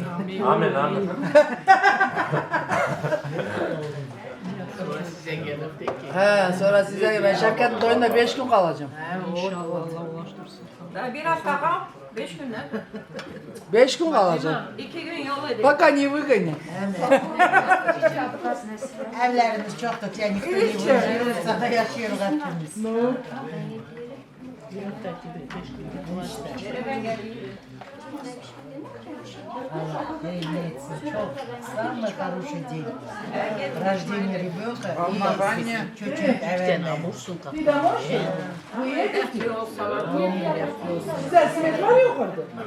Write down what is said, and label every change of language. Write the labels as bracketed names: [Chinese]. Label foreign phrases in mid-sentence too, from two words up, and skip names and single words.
[Turkish] Amin, amin. He, sonra size ben Şevket'in toyunda 5 gün kalacağım. Daha bir hafta kal, 5 günler. 5 gün kalacağım. 2 gün yol edelim. [Russian] Пока не выгонят. [Turkish] Evlerimiz çok da tehlikeli. Bursa'da yaşıyoruz hepimiz. Allah hayırlı etsin. [Russian] Çok самый хороший день. Рождение ребенка и чуть-чуть [Turkish] Güzel simit var ya yukarıda.